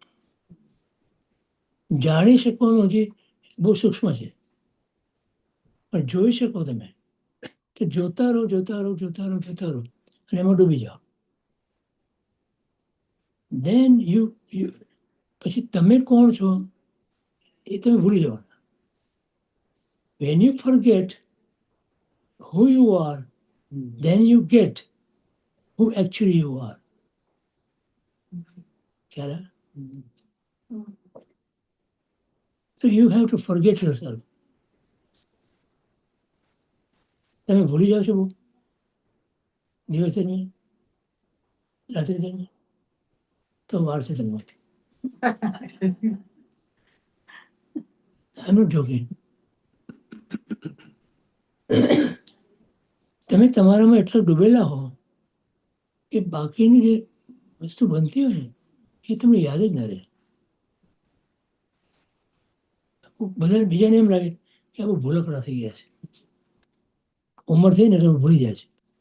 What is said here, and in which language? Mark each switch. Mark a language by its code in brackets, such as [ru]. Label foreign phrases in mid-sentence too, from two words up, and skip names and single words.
[gu] જાણી શકવાનું હજી બહુ સૂક્ષ્મ છે, પણ જોઈ શકો તમે. તો જોતા રહો જોતા રહો જોતા રહો જોતા રહો અને એમાં ડૂબી જાઓ. દેન પછી તમે કોણ છો એ તમે ભૂલી જવાના. [en] when you forget who you are, then you get who actually you are. [gu] ખ્યાલ આવે? [en] So you have to forget yourself. [gu] તમે ભૂલી જાઓ છો બહુ દિવસ દરમિયાન, રાત્રિ દરમિયાન, તો વાર છે તમને. [en] I'm not joking. [gu] તમે તમારામાં એટલા ડૂબેલા હો કે બાકીની જે વસ્તુ બનતી હોય ને એ તમને યાદ જ ના રહે. બધા બીજાને એમ લાગે કે આ બહુ ભૂલકડા થઈ ગયા છે, ઉંમર થઈ ને એટલે ભૂલી જાય છે.